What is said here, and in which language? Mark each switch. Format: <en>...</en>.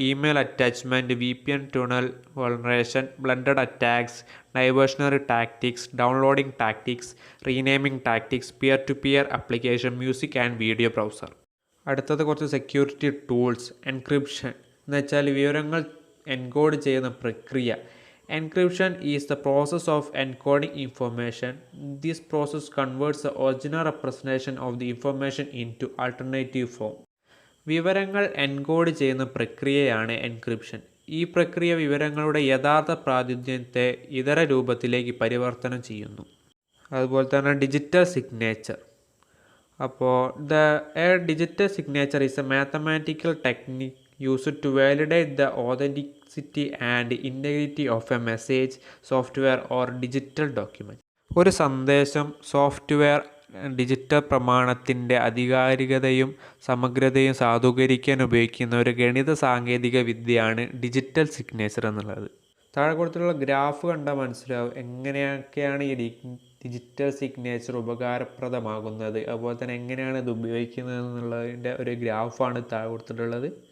<en>Email attachment, VPN tunnel vulneration, blended attacks, diversionary tactics, downloading tactics, renaming tactics, peer to peer application, music and video browser.</en> <ml>അടുത്തത് കുറച്ച് security tools. Encryption എന്ന് വെച്ചാൽ വിവരങ്ങൾ encode ചെയ്യുന്ന പ്രക്രിയ.</ml> <en>Encryption is the process of encoding information. This process converts the original representation of the information into alternative form.</en> <ml>വിവരങ്ങൾ encode ചെയ്യുന്ന പ്രക്രിയയാണ് എൻക്രിപ്ഷൻ. ഈ പ്രക്രിയ വിവരങ്ങളുടെ യഥാർത്ഥ പ്രാതിനിധ്യത്തെ ഇതര രൂപത്തിലേക്ക് പരിവർത്തനം ചെയ്യുന്നു. അതുപോലെ തന്നെ ഡിജിറ്റൽ സിഗ്നേച്ചർ.</ml> <en>അപ്പോൾ digital signature is a mathematical technique used to validate the authenticity and integrity of a message, software or digital document.</en> <ml>ഒരു സന്ദേശം, സോഫ്റ്റ്വെയർ, ഡിജിറ്റൽ പ്രമാണത്തിൻ്റെ ആധികാരികതയും സമഗ്രതയും സാധൂകരിക്കാൻ ഉപയോഗിക്കുന്ന ഒരു ഗണിത സാങ്കേതിക വിദ്യയാണ് ഡിജിറ്റൽ സിഗ്നേച്ചർ എന്നുള്ളത്. താഴെ കൊടുത്തിട്ടുള്ള ഗ്രാഫ് കണ്ടാൽ മനസ്സിലാവും എങ്ങനെയൊക്കെയാണ് ഈ ഡിജിറ്റൽ സിഗ്നേച്ചർ ഉപകാരപ്രദമാകുന്നത്, അതുപോലെ തന്നെ എങ്ങനെയാണ് ഇത് ഉപയോഗിക്കുന്നത് എന്നുള്ളതിൻ്റെ ഒരു ഗ്രാഫാണ് താഴെ കൊടുത്തിട്ടുള്ളത്.</ml>